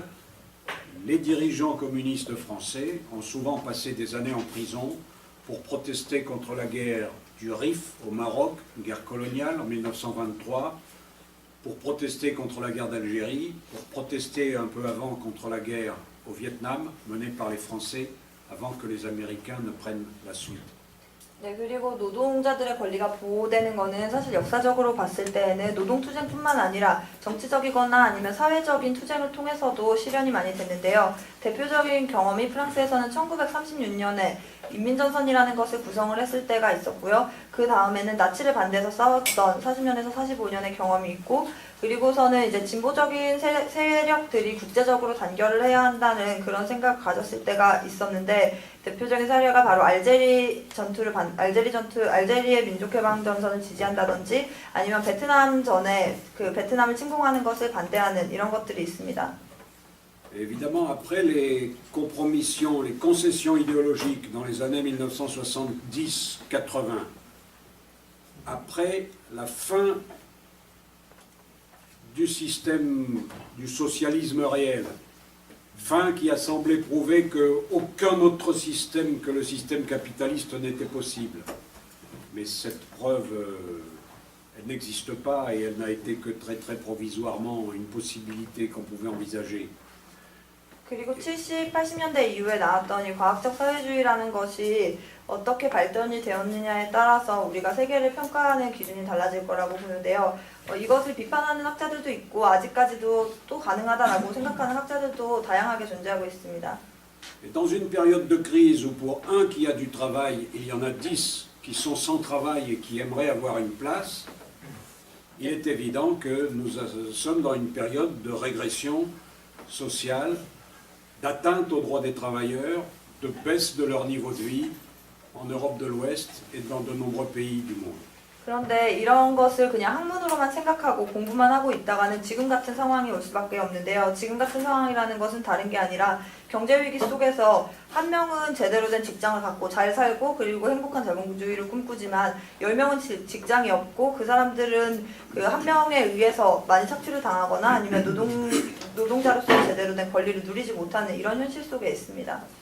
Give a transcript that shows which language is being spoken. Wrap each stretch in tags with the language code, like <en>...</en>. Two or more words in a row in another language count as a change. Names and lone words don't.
<fr>Les dirigeants communistes français ont souvent passé des années en prison pour protester contre la guerre du Rif au Maroc, une guerre coloniale en 1923, pour protester contre la guerre d'Algérie, pour protester un peu avant contre la guerre au Vietnam, menée par les Français, avant que les Américains ne prennent la suite.</fr> <ko>네, 그리고 노동자들의 권리가 보호되는 것은 사실 역사적으로 봤을 때에는 노동투쟁뿐만 아니라 정치적이거나 아니면 사회적인 투쟁을 통해서도 실현이 많이 됐는데요. 대표적인 경험이 프랑스에서는 1936년에 인민전선이라는 것을 구성을 했을 때가 있었고요. 그 다음에는 나치를 반대해서 싸웠던 40년에서 45년의 경험이 있고 그리고서는 이제 진보적인 세력들이 국제적으로 단결을 해야 한다는 그런 생각을 가졌을 때가 있었는데 대표적인 사례가 바로 알제리의 민족해방전선을 지지한다든지 아니면 베트남 전에 그 베트남을 침공하는 것을 반대하는 이런 것들이 있습니다.</ko> <fr>Évidemment, après les compromissions, les concessions idéologiques dans les années 1970-80, après la fin du système du socialisme réel, fin qui a semblé prouver qu'aucun autre système que le système capitaliste n'était possible. Mais cette preuve, elle n'existe pas et elle n'a été que très très provisoirement une possibilité qu'on pouvait envisager.</fr> <ko>그리고 70, 80년대 이후에 나왔던 이 과학적 사회주의라는 것이 어떻게 발전이 되었느냐에 따라서 우리가 세계를 평가하는 기준이 달라질 거라고 보는데요. 이것을 비판하는 학자들도 있고 아직까지도 또 가능하다라고 생각하는 학자들도 다양하게 존재하고 있습니다.</ko> <fr>Et dans une période de crise où pour un qui a du travail, il y en a 10 qui sont sans travail et qui aimeraient avoir une place, il est évident que nous sommes dans une période de régression sociale, d'atteinte aux droits des travailleurs, de baisse de leur niveau de vie en Europe de l'Ouest et dans de nombreux pays du monde.</fr> <ko>그런데 이런 것을 그냥 학문으로만 생각하고 공부만 하고 있다가는 지금 같은 상황이 올 수밖에 없는데요. 지금 같은 상황이라는 것은 다른 게 아니라 경제 위기 속에서 한 명은 제대로 된 직장을 갖고 잘 살고 그리고 행복한 자본주의를 꿈꾸지만 10명은 직장이 없고 그 사람들은 그 한 명에 의해서 많이 착취를 당하거나 아니면 노동자로서 제대로 된 권리를 누리지 못하는 이런 현실 속에 있습니다.</ko>